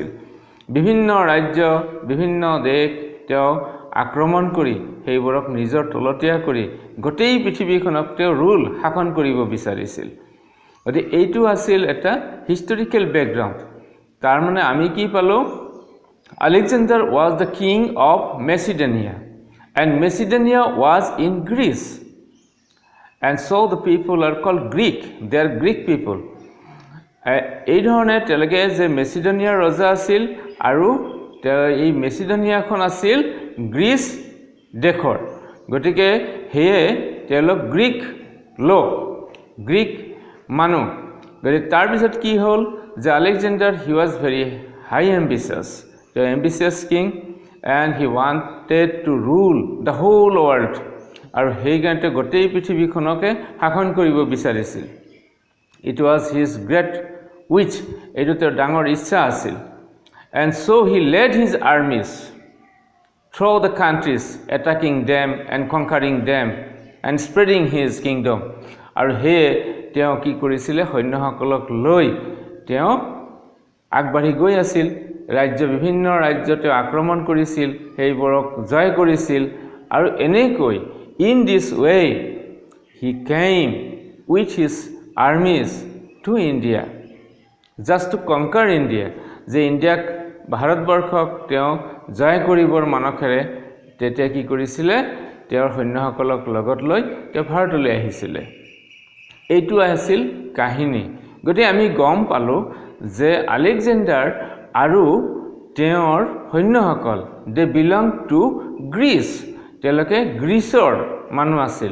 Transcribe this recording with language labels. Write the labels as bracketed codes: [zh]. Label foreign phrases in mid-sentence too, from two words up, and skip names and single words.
[as] বিভিন্ন ৰাজ্য, বিভিন্ন দেশ তেওঁ আক্ৰমণ কৰি সেইবোৰক নিজৰ তলতীয়া কৰি গোটেই পৃথিৱীখনক তেওঁ শাসন কৰিব বিচাৰিছিল। গতিকে এইটো আছিল এটা [en] historical background. [as] তাৰ মানে আমি কি পালোঁ, [en] Alexander was the king of Macedonia, and Macedonia was in Greece, and so the people are called Greek, they are Greek people. [as] এই ধৰণে তেওঁলোকে যে মেচিডনিয়াৰ ৰজা আছিল, আৰু এই মেচিডনিয়াখন আছিল গ্ৰীচ দেশৰ, গতিকে সেয়ে তেওঁলোক গ্ৰীক লোক, গ্ৰীক মানুহ। গতিকে তাৰপিছত কি হ'ল যে আলেকজেণ্ডাৰ [en] he was very high ambitious, the ambitious king, and he wanted to rule the whole world, [as] আৰু সেইকাৰণে গোটেই পৃথিৱীখনকে শাসন কৰিব বিচাৰিছিল। [en] It was his great wish, [as] এইটো তেওঁৰ ডাঙৰ ইচ্ছা আছিল। [en] And so he led his armies through the countries, attacking them and conquering them and spreading his kingdom, [as] আৰু সেয়ে তেওঁ কি কৰিছিলে, সৈন্যসকলক লৈ তেওঁ আগবাঢ়ি গৈ আছিল, বিভিন্ন ৰাজ্য তেওঁ আক্ৰমণ কৰিছিল, সেইবোৰক জয় কৰিছিল, আৰু এনেকৈ [en] in this way he came with his armies to India, just to conquer India, [as] যে ইণ্ডিয়াক ভাৰতবৰ্ষক তেওঁ জয় কৰিবৰ মানসেৰে তেতিয়া কি কৰিছিলে, তেওঁৰ সৈন্যসকলক লগত লৈ তেওঁ ভাৰতলৈ আহিছিলে। এইটো আছিল কাহিনী। গতিকে আমি গম পালোঁ যে আলেকজেণ্ডাৰ আৰু তেওঁৰ সৈন্যসকল [en] they belong to Greece, [as] তেওঁলোকে গ্ৰীচৰ মানুহ আছিল।